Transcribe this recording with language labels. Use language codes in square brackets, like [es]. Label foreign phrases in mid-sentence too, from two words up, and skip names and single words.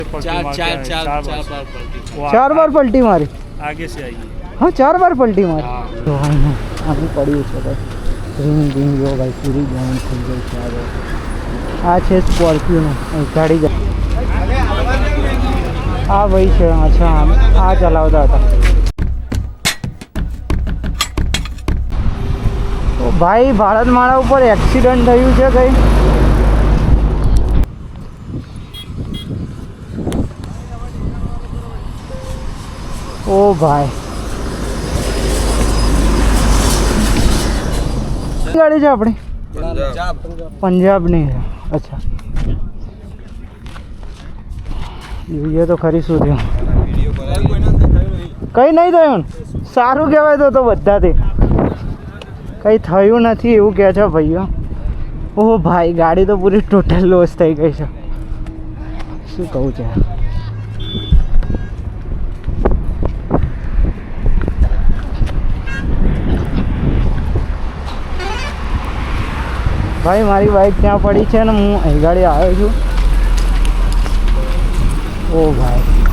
[hi] चार बार पलटी मारी आगे से आई। हाँ 4 बार पलटी मारी तो आगे पड़ी [gu] છે રીંગ રીંગ જો ભાઈ પૂરી જાન થઈ ગઈ છે આ છે સ્કોર્પિયો ગાડી આ ભાઈ છે અચ્છા આ ચલાવતા હતા તો ભાઈ ભારતમાળા ઉપર એક્સિડન્ટ થયું છે કઈ [hi] ओ भाई [gu] गाड़ी છે આપણી [hi] पंजाब नहीं है अच्छा ये तो खरी [gu] શું થયું કઈ નહીં થયું સારું કહેવાય તો બધાથી કઈ થયું નથી એવું કહે છે ભાઈઓ ઓહ ભાઈ ગાડી તો પૂરી ટોટલ લોસ થઈ ગઈ છે શું કહું છે ભાઈ મારી બાઇક ત્યાં પડી છે ને હું અહીં ગાડી આવ્યો છું ઓ ભાઈ